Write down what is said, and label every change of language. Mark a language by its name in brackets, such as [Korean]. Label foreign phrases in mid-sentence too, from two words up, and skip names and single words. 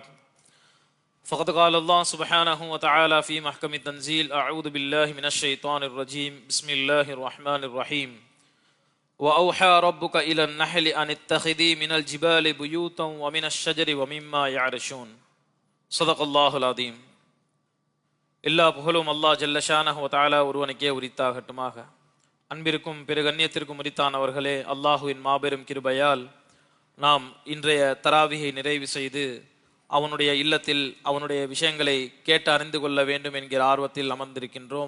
[Arabic] فقد قال الله سبحانه وتعالى في محكم التنزيل أعوذ بالله من الشيطان الرجيم بسم الله الرحمن الرحيم. وأوحى ربك إلى النحل أن اتخذي من الجبال بيوتا ومن الشجر ومما يعرشون. صدق الله العظيم. [Tamil] எல்லா புகழும் அல்லாஹ் [Arabic] جل شأنه وتعالى [Tamil] ஒருவனுக்கே உரித்தாகட்டுமாக. அன்பிற்கும் பிற கண்ணியத்திற்கும் உரித்தானவர்களே, அல்லாஹுவின் மாபெரும் கிருபையால் நாம் இன்றைய தராவியை நிறைவு செய்து அவனுடைய இல்லத்தில் அவனுடைய விஷயங்களை கேட்டு அறிந்து கொள்ள வேண்டும் என்கிற ஆர்வத்தில் அமர்ந்திருக்கின்றோம்.